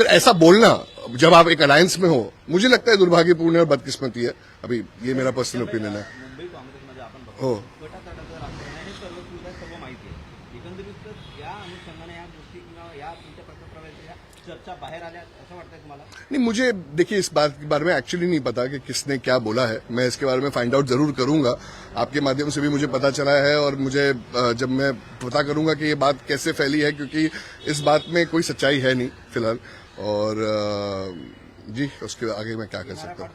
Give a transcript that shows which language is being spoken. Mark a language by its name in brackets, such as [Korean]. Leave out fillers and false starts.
[Hindi] मगर ऐसा बोलना जब आप एक अलायंस में हो, मुझे लगता है दुर्भाग्यपूर्ण और बदकिस्मती है। अभी ये मेरा पर्सनल ओपिनियन है। [Marathi] मुंबई काँग्रेसमध्ये आपण हो, गटातटाचं राजकारण आहे, सर्व सुविधा सर्व माहिती आहे। एकंदरीत या अनुषंगाने या गोष्टी किंवा या तुमच्या पक्षप्रवेशाच्या चर्चा बाहेर आल्या असं वाटतंय तुम्हाला? [Hindi] नहीं, मुझे देखिए इस बात के बारे में एक्चुअली नहीं पता कि किसने क्या बोला है। मैं इसके बारे में फाइंड आउट जरूर करूंगा, आपके माध्यम से भी मुझे पता चला है और मुझे जब मैं पता करूंगा कि ये बात कैसे फैली है, क्योंकि इस बात में कोई सच्चाई है नहीं फिलहाल। और जी, उसके आगे मैं क्या कर सकता हूँ।